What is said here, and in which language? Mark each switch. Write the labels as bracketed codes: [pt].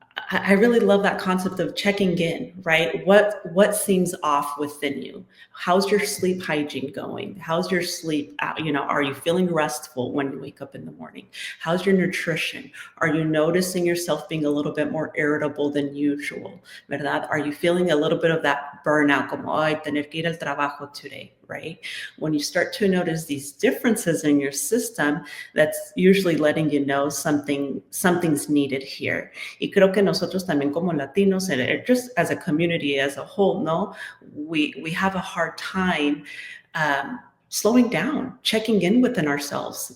[en] I really love that concept of checking in, right? What seems off within you? How's your sleep hygiene going? How's your sleep? Are you feeling restful when you wake up in the morning? How's your nutrition? Are you noticing yourself being a little bit more irritable than usual? [es] ¿Verdad? [en] Are you feeling a little bit of that burnout? [es] Como, ay, tener que ir al trabajo [en] today, right? When you start to notice these differences in your system, that's usually letting you know something's needed here. [es] Y creo que nosotros también como Latinos, [en] just as a community as a whole, no, we have a hard time slowing down, checking in within ourselves.